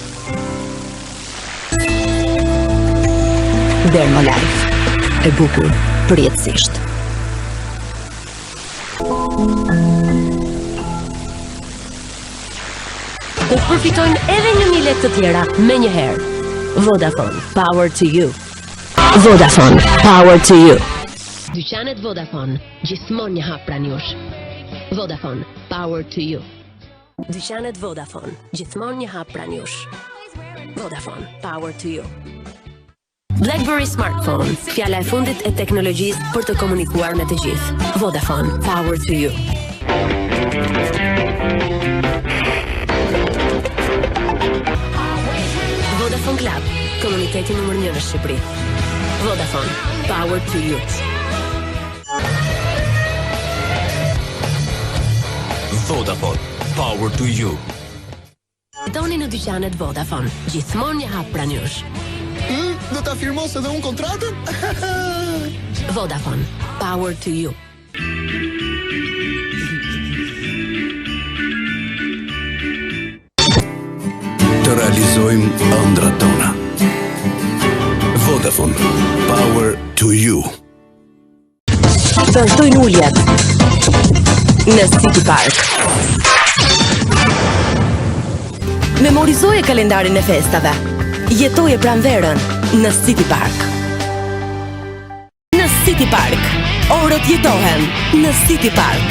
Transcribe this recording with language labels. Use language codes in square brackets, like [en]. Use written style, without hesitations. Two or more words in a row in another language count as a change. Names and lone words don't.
[sq] Dermolife, e bukur përjetësisht. Do të përfitojnë edhe 1000 lekë të tjera me njëherë. [en] Vodafone, power to you. Vodafone, power to you. [sq] Dyqanet Vodafone, gjithmonë një hap pranë jush. [en] Vodafone, power to you. [sq] Dyqanet Vodafone, gjithmonë një hap pranë jush. [en] Vodafone, power to you. [sq] BlackBerry Smartphone, fjala e fundit e teknologjisë për të komunikuar me të gjithë. [en] Vodafone, power to you. [sq] Vodafone Club, komuniteti numër 1 në Shqipëri. [en] Vodafone, power to you. Vodafone, power to you. [sq] Doni në dyqanet Vodafone, gjithmonë një hap pranë jush. Do ta firmos edhe unë kontratën? [en] Vodafone, power to you. [sq] Të realizojmë ëndrat tona. [en] Vodafone, power to you. [sq] Vazhdojnë uljet në City Park. Memorizoje kalendarin e festave. Jetoje pranverën në City Park. Në City Park, orët jetohen në City Park.